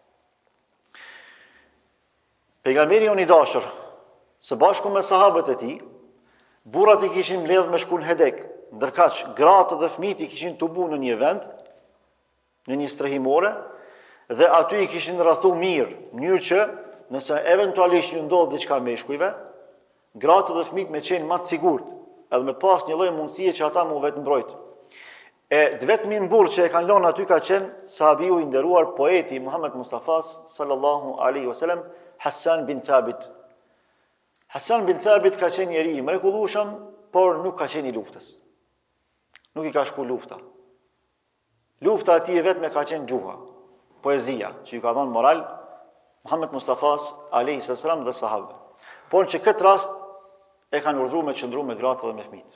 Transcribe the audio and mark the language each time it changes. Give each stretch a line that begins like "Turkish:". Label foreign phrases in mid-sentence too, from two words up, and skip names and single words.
Albanian: Pejgamberi jon i dashur, së bashku me sahabët e tij, burrat i kishin mbledh me shku në Hedek, ndërkaq gratë dhe fëmijët i kishin tubu në një vend, në një strehimore, dhe aty i kishin rrethu mirë, në mënyrë që nëse eventualisht ju ndodh diçka meshkujve, gratë dhe fëmijët me qenë më të sigurt, edhe me pas një lloj mundësie që ata mu vetë mbrojt. E vetmi burr që e kanë lënë aty ka qenë sahabiu i nderuar poeti Muhammed Mustafas
Arabic: صلى الله عليه وسلم,
Albanian: Hassan bin Thabit. Hassan bin Thabit ka qenë njeri i mrekullueshëm, por nuk ka qenë i luftës. Nuk i ka shku lufta. Lufta atij vetëm ka qenë gjuha, poezia, që ju ka dhënë moral Muhammed Mustafas
Arabic: عليه السلام
Albanian: dhe sahabëve. Por që këtë rast e kanë urdhëruar me qëndru me gratë dhe me fëmijë.